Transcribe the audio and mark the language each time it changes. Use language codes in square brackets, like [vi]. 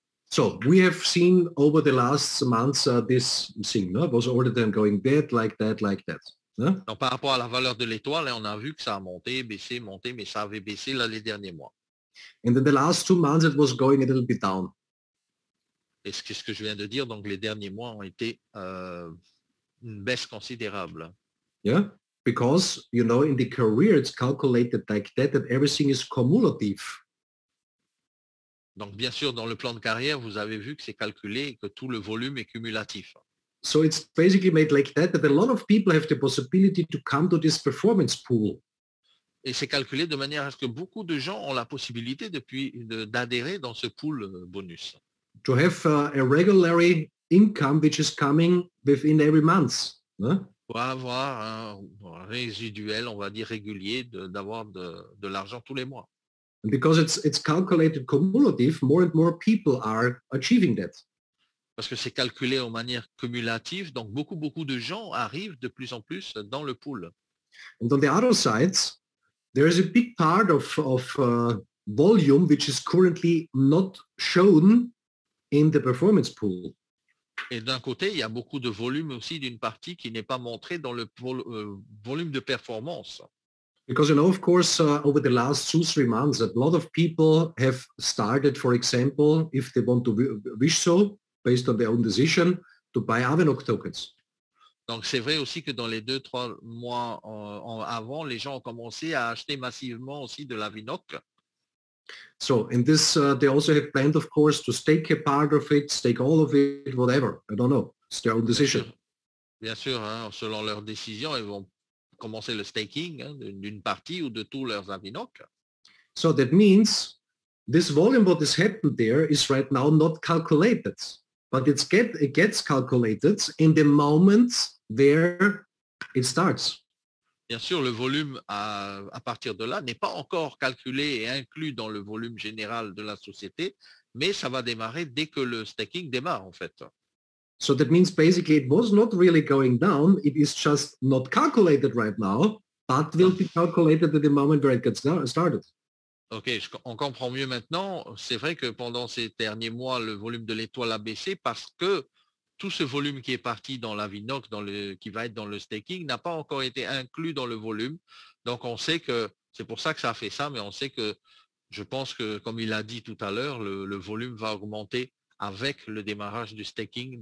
[en] So we have seen over the last months this thing, no? It was all the time going that, like that, like that. No? [fr] Donc par rapport à la valeur de l'étoile, on a vu que ça a monté, monté, mais ça avait baissé là les derniers mois. [en] And in the last 2 months, it was going a little bit down. [fr] Et ce que je viens de dire, donc les derniers mois ont été une baisse considérable. [en] Yeah, because, you know, in the career, it's calculated like that everything is cumulative. [fr] Donc, bien sûr, dans le plan de carrière, vous avez vu que c'est calculé et que tout le volume est cumulatif. [en] So it's basically made like that a lot of people have the possibility to come to this performance pool. [fr] Et c'est calculé de manière à ce que beaucoup de gens ont la possibilité d'adhérer dans ce pool bonus. [en] To have a regular income which is coming within every month. Huh? [fr] Pour avoir un résiduel, on va dire régulier, d'avoir de l'argent tous les mois. [en] And because it's calculated cumulative, more and more people are achieving that. [fr] Parce que c'est calculé en manière cumulative, donc beaucoup de gens arrivent de plus en plus dans le pool. [en] And on the other side, there is a big part of volume which is currently not shown in the performance pool. [fr] Et d'un côté, il y a beaucoup de volume aussi d'une partie qui n'est pas montrée dans le volume de performance. [en] Because, you know, of course, over the last 2-3 months, a lot of people have started, for example, if they want to wish so, based on their own decision, to buy Avanok tokens. [fr] Donc, c'est vrai aussi que dans les 2-3 mois avant, les gens ont commencé à acheter massivement aussi de l'Avanok. [en] So in this, they also have planned, of course, to stake a part of it, stake all of it, whatever. I don't know. It's their own decision. [fr] Bien sûr, selon leur décision, ils vont commencer le staking d'une partie ou de tous leurs Avanok. [en] So that means this volume, what has happened there, is right now not calculated, but it gets calculated in the moment where it starts. [fr] Bien sûr, le volume à partir de là n'est pas encore calculé et inclus dans le volume général de la société, mais ça va démarrer dès que le staking démarre en fait. [en] So that means basically it was not really going down, it is just not calculated right now, but will be calculated at the moment where it gets started. [fr] Ok, on comprend mieux maintenant. C'est vrai que pendant ces derniers mois, le volume de l'étoile a baissé parce que tout ce volume qui est parti dans la Vinox, qui va être dans le staking, n'a pas encore été inclus dans le volume. Donc on sait que c'est pour ça que ça a fait ça, mais on sait que je pense que, comme il a dit tout à l'heure, le volume va augmenter avec le démarrage du staking.